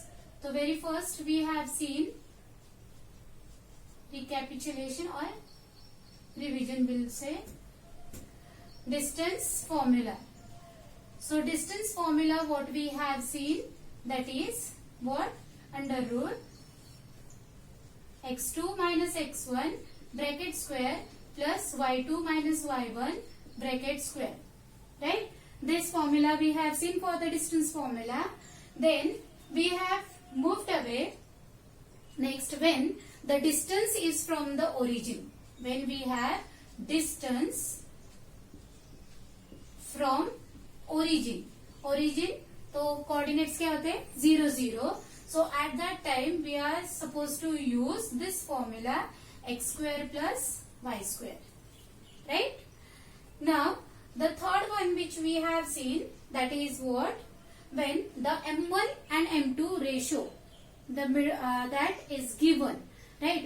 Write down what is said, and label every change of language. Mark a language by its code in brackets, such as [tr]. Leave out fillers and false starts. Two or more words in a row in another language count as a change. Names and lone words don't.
[en] So very first we have seen recapitulation or revision, will say distance formula. So distance formula, what we have seen, that is what? Under root x2 minus x1 bracket square plus y2 minus y1 bracket square, right? This formula we have seen for the distance formula. Then we have moved away. Next, when the distance is from the origin, when we have distance from origin, [hi] तो coordinates क्या होते हैं? 0 0. [en] So at that time we are supposed to use this formula x square plus y square, right? Now the third one which we have seen, that is what? When the m1 and m2 ratio, that is given, right?